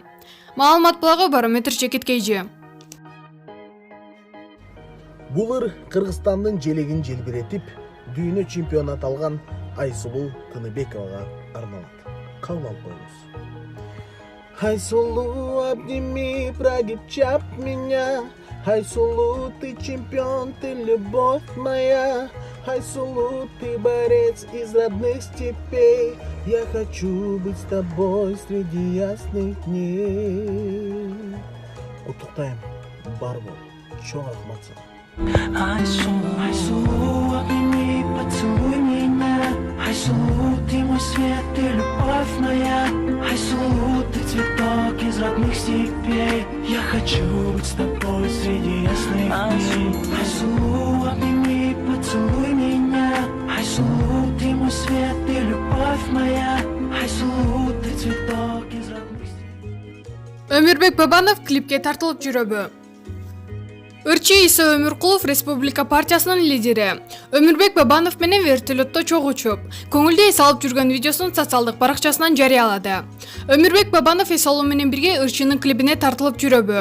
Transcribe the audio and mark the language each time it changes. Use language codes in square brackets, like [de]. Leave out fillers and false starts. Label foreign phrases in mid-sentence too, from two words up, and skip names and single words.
[ky] Маалымат булагы Барометр Чекиткейжи. Бул ыр Кыргызстандын желегин желбиретип, дүйнө чемпионат алган Айсулуу Тыныбековага арналат. Кабыл алып коюңуз. Айсулуу, [ru] обними, прогибчап меня. Айсулуу, ты чемпион, ты любовь моя. Айсулуу, ты борец из родных степей. Я хочу быть с тобой среди ясных дней. [ky] Куттуктайм, бар бол, чоң рахмат сага. [ru] Айсулуу, обними, поцелуй меня. Айсулуу, ты мой свет, ты любовь моя. Айсулуу, ты цветок из родных степей. Я хочу быть с тобой среди ясных дней. Айсулуу, обними, поцелуй меня. Айсулуу, ты мой свет, ты любовь моя. Айсулуу, ты цветок из родных степей. [ky] Өмүрбек Бабанов клипке тартылып жүрөбү. Ырчы Иса Өмүркулов Республика партиясынын лидери. Өмүрбек Бабанов менен вертолетто чогуу учуп, көңүлдү эс алып жүргөн видеосун социалдык баракчасынан жарыялады. Өмүрбек Бабанов эс алуу менен бирге ырчынын клибине тартылып жүрөбү.